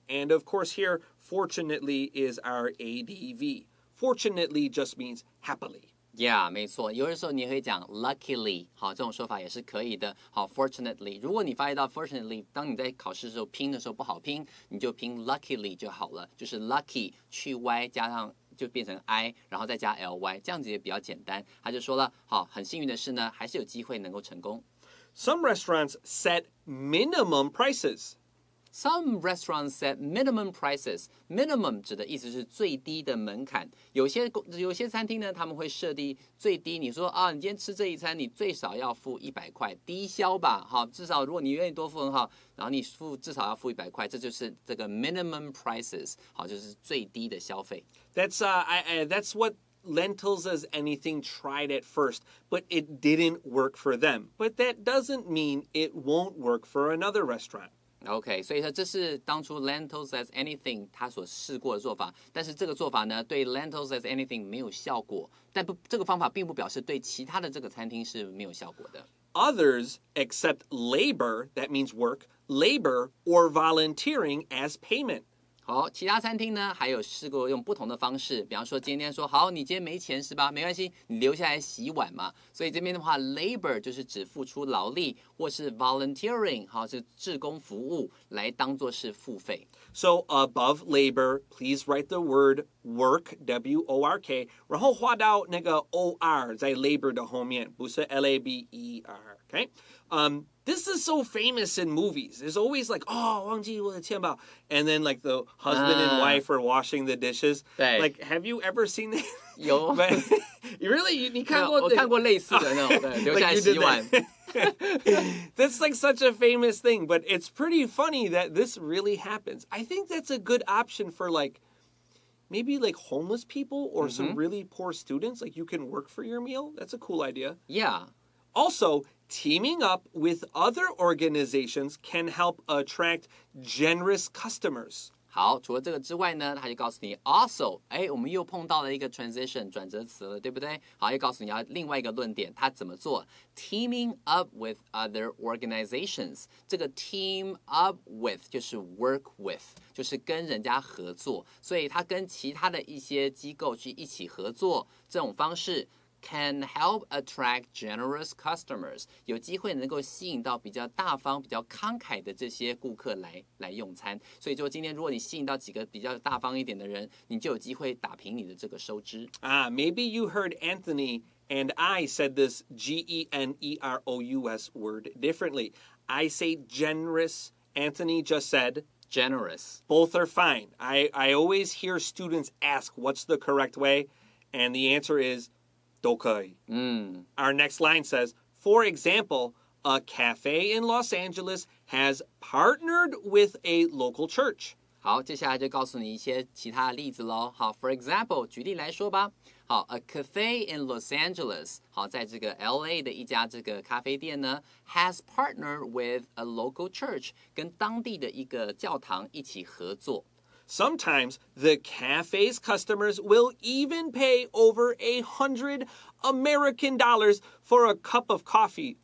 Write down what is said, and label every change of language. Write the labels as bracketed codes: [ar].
[en] And of course here, fortunately is our ADV. Fortunately just means happily. Yeah， [zh] 没错，有的时候你会讲 luckily， 好，这种说法也是可以的。好 ，fortunately， 如果你发现到 fortunately， 当你在考试的时候拼的时候不好拼，你就拼 luckily 就好了，就是 lucky 去 y 加上就变成 i， 然后再加 ly， 这样子也比较简单。他就说了，好，很幸运的是呢，还是有机会能够成功。 [en] Some restaurants set minimum prices. Some restaurants set minimum prices. [zh] Minimum 指的意思是最低的门槛。有些餐厅呢，他们会设定最低。你说啊，你今天吃这一餐，你最少要付100块，低消吧，好，至少如果你愿意多付很好，然后你至少要付100块，这就是这个 minimum prices， 好，就是最低的消费。 [en] That's what Lentils as Anything tried at first, but it didn't work for them. But that doesn't mean it won't work for another restaurant. [zh] OK， 所以说这是当初 Lentils as Anything 他所试过的做法，但是这个做法呢，对 Lentils as Anything 没有效果，但这个方法并不表示对其他的这个餐厅是没有效果的。 [en] Others accept labor, that means work, labor or volunteering as payment. [zh] 好，其他餐厅呢还有试过用不同的方式，比方说今天说好，你今天没钱是吧？没关系，你留下来洗碗嘛。所以这边的话 ，labor 就是指付出劳力，或是 volunteering， 好是志工服务来当做是付费。 [en] So above labor, please write the word work, W-O-R-K, [zh] 然后画到那个 O-R 在 labor 的后面，不是 [en] L-A-B-E-R, okay? This is so famous in movies. There's always like, oh, [zh] 忘记我的钱包. [en] And then like the husband and wife are washing the dishes. [zh] 对 [en] Like, have you ever seen that? [zh] 有 [en] But, really? [zh] 你看过我看过类似的那种，对，留下来 [en] Like you [zh] 洗 [en] did [zh] 碗。 [en] That's like such a famous thing, but it's pretty funny that this really happens. I think that's a good option for like maybe like homeless people or some really poor students. Like you can work for your meal. That's a cool idea. Yeah. Also, teaming up with other organizations can help attract generous customers. [zh] 好，除了这个之外呢，他就告诉你 also， 我们又碰到了一个 transition 转折词了，对不对？好，又告诉你要另外一个论点，他怎么做 ？ [en] Teaming up with other organizations， [zh] 这个 [en] team up with [zh] 就是 [en] work with， [zh] 就是跟人家合作，所以他跟其他的一些机构去一起合作，这种方式。 [en] Can help attract generous customers， [zh] 有机会能够吸引到比较大方、比较慷慨的这些顾客来用餐。所以说，今天如果你吸引到几个比较大方一点的人，你就有机会打平你的这个收支。 [en] Maybe you heard Anthony and I said this G-E-N-E-R-O-U-S word differently. I say generous. Anthony just said generous. Both are fine. I always hear students ask what's the correct way, and the answer is [zh] 都可以. [en] Our next line says, for example, a cafe in Los Angeles has partnered with a local church. [zh] 好，接下来就告诉你一些其他的例子喽。好 ， [en] for example， [zh] 举例来说吧。好 ， [en] a cafe in Los Angeles， [zh] 好，在这个 LA 的一家这个咖啡店呢 ， [en] has partnered with a local church， [zh] 跟当地的一个教堂一起合作。 [en] Sometimes the cafe's customers will even pay over $100 American for a cup of coffee.